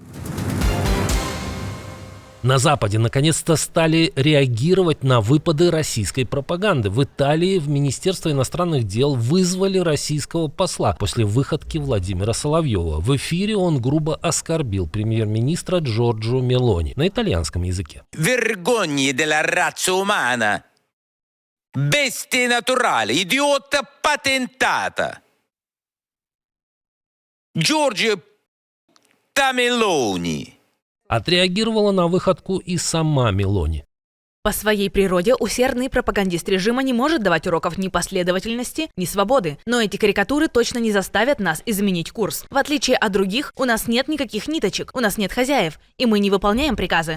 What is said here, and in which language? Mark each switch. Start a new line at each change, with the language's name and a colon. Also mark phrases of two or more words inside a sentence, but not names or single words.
Russian: На Западе наконец-то стали реагировать на выпады российской пропаганды. В Италии в Министерство иностранных дел вызвали российского посла после выходки Владимира Соловьева. В эфире он грубо оскорбил премьер-министра Джорджо Мелони на итальянском языке.
Italian: Vergogni della razza umana, bestie naturali, idiota patentata. Giorgio Meloni.
Russian: Отреагировала на выходку и сама Мелони. По своей природе усердный пропагандист режима не может давать уроков ни последовательности, ни свободы. Но эти карикатуры точно не заставят нас изменить курс. В отличие от других, у нас нет никаких ниточек, у нас нет хозяев, и мы не выполняем приказы.